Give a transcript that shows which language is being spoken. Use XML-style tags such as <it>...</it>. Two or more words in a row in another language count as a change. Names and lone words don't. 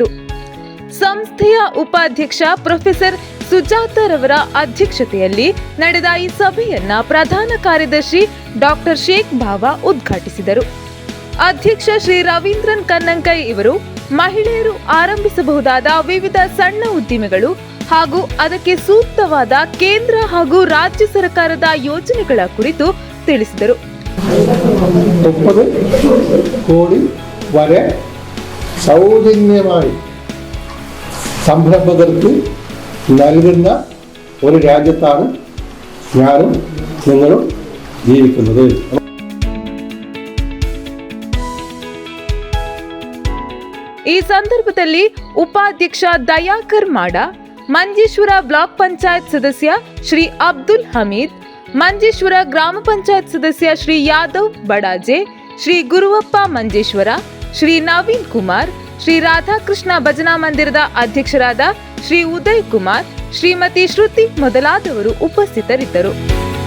<kn>ಸಂಸ್ಥೆಯ ಉಪಾಧ್ಯಕ್ಷ ಪ್ರೊಫೆಸರ್ ಸುಜಾತರವರ ಅಧ್ಯಕ್ಷತೆಯಲ್ಲಿ ನಡೆದ ಈ ಸಭೆಯನ್ನ ಪ್ರಧಾನ ಕಾರ್ಯದರ್ಶಿ ಡಾಕ್ಟರ್ ಶೇಖ್ ಬಾವಾ ಉದ್ಘಾಟಿಸಿದರು. ಅಧ್ಯಕ್ಷ ಶ್ರೀ ರವೀಂದ್ರನ್ ಕನ್ನಂಕೈ ಇವರು ಮಹಿಳೆಯರು ಆರಂಭಿಸಬಹುದಾದ ವಿವಿಧ ಸಣ್ಣ ಉದ್ದಿಮೆಗಳು ಹಾಗೂ ಅದಕ್ಕೆ ಸೂಕ್ತವಾದ ಕೇಂದ್ರ ಹಾಗೂ ರಾಜ್ಯ ಸರ್ಕಾರದ ಯೋಜನೆಗಳ ಕುರಿತು ತಿಳಿಸಿದರು.</kn> <ml>30 കോടി വരെ സൗജന്യമായി സംരംഭകർക്ക് നൽകുന്ന ഒരു രാജ്യത്താണ് ഞാനും നിങ്ങളും ജീവിക്കുന്നത്.</ml> <kn>ಈ ಸಂದರ್ಭದಲ್ಲಿ ಉಪಾಧ್ಯಕ್ಷ ದಯಾಕರ್ ಮಾಡ, ಮಂಜೇಶ್ವರ ಬ್ಲಾಕ್ ಪಂಚಾಯತ್ ಸದಸ್ಯ ಶ್ರೀ ಅಬ್ದುಲ್ ಹಮೀದ್, ಮಂಜೇಶ್ವರ ಗ್ರಾಮ ಪಂಚಾಯತ್ ಸದಸ್ಯ ಶ್ರೀ ಯಾದವ್ ಬಡಾಜೆ, ಶ್ರೀ ಗುರುವಪ್ಪ ಮಂಜೇಶ್ವರ, ಶ್ರೀ ನವೀನ್ ಕುಮಾರ್, ಶ್ರೀ ರಾಧಾಕೃಷ್ಣ ಭಜನಾ ಮಂದಿರದ ಅಧ್ಯಕ್ಷರಾದ ಶ್ರೀ ಉದಯ್ ಕುಮಾರ್, ಶ್ರೀಮತಿ ಶ್ರುತಿ ಮೊದಲಾದವರು ಉಪಸ್ಥಿತರಿದ್ದರು.</kn>